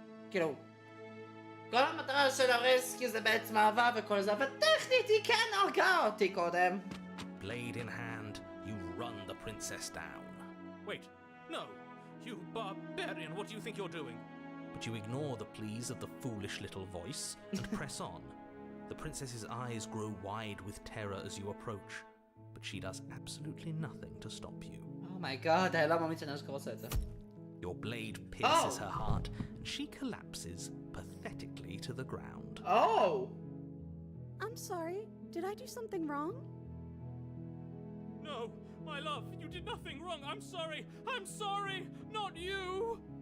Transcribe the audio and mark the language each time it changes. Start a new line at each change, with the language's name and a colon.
Hebrew: כאילו, כל המטרה של הרסקיו זה בעצם אהבה וכל זה, אבל טכנית היא כן הרגה אותי קודם.
English: Blade in hand, you run the princess down. Wait, no! You barbarian, what do you think you're doing? But you ignore the pleas of the foolish little voice and press on. The princess's eyes grow wide with terror as you approach, but she does absolutely nothing to stop you. Oh my god,
Hebrew: אני לא מאמין שאני אשכרה עושה את זה.
English: Your blade pierces her heart, and she collapses pathetically to the ground. Oh! I'm sorry. Did I do something wrong? No, my love, you did nothing wrong. I'm sorry. I'm sorry. Not you.